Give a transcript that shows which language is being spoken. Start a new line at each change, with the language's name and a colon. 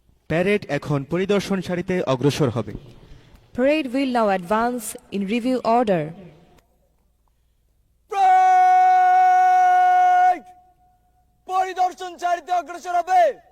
Bangla: Parade এখন পরিদর্শন সারিতে অগ্রসর হবে।
English: Parade will now advance in review order.
Bangla: Pride পরিদর্শন সারিতে অগ্রসর হবে।